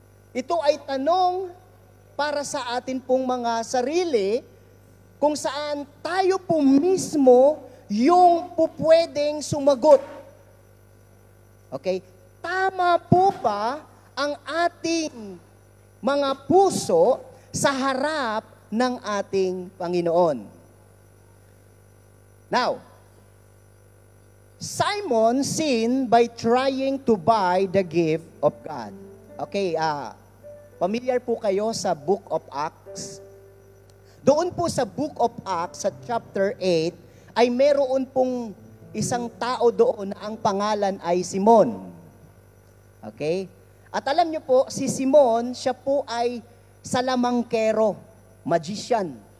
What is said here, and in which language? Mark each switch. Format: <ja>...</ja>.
<tl>Ito ay tanong para sa atin pong mga sarili kung saan tayo po mismo yung pupwedeng sumagot. Okay? Tama po ba ang ating mga puso sa harap ng ating Panginoon?</tl> <en>Now, Simon sinned by trying to buy the gift of God.</en> <tl>Okay, familiar po kayo sa Book of Acts? Doon po sa Book of Acts, sa chapter 8, ay meron pong isang tao doon na ang pangalan ay Simon. Okay? At alam niyo po, si Simon, siya po ay salamangkero, magician.</tl>